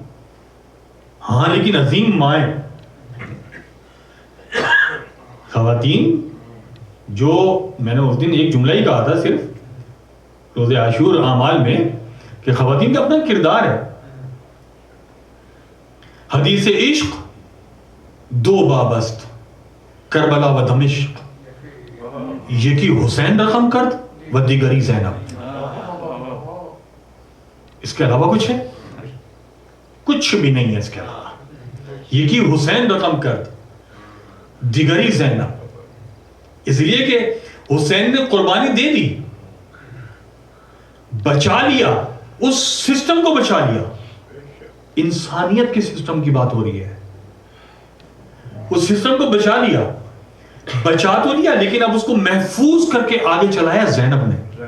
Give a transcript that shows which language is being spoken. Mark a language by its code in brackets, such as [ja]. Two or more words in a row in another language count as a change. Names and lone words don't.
[ur] ہاں لیکن عظیم مائیں، خواتین جو، میں نے اس دن ایک جملہ ہی کہا تھا صرف روز عاشور اعمال میں، کہ خواتین کا اپنا کردار ہے. [fa] حدیث عشق دو بابست، کربلا و دمشق، یکی حسین رقم کرد و دیگری زینب. [ur] اس کے علاوہ کچھ ہے؟ کچھ بھی نہیں ہے اس کے علاوہ. [fa] یکی حسین رقم کرد دیگری زینب. [ur] اس لیے کہ حسین نے قربانی دے دی، بچا لیا، اس سسٹم کو بچا لیا. انسانیت کے سسٹم کی بات ہو رہی ہے. اس سسٹم کو بچا لیا، بچا تو لیا لیکن اب اس کو محفوظ کر کے آگے چلایا زینب نے.